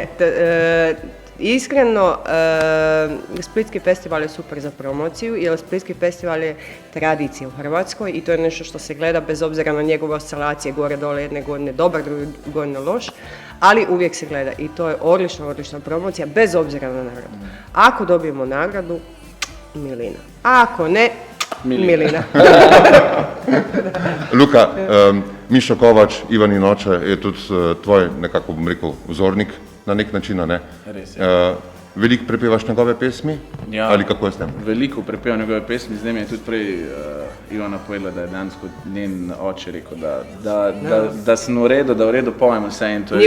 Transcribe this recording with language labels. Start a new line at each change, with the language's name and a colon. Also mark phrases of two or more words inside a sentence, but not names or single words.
Croatian: Iskreno, Splitski festival je super za promociju, jer Splitski festival je tradicija u Hrvatskoj i to je nešto što se gleda bez obzira na njegove oscilacije, gore dole, jedne godine dobar, druge godine loš, ali uvijek se gleda i to je odlična promocija bez obzira na nagradu. Ako dobijemo nagradu, milina. A ako ne, milina.
Slovenian: Luka, Mišo Kovač, Ivan Inoče je tudi tvoj, nekako bom rekel, vzornik na nek način, a ne? Res je. Veliko prepevaš njegove pesmi? Ja. Ali kako je s tem? Veliko prepevam njegove pesmi, zdaj mi je tudi prej Ivana povedala, da je dejansko njen oče rekel, da sem v redu, da v redu pojem vse in to je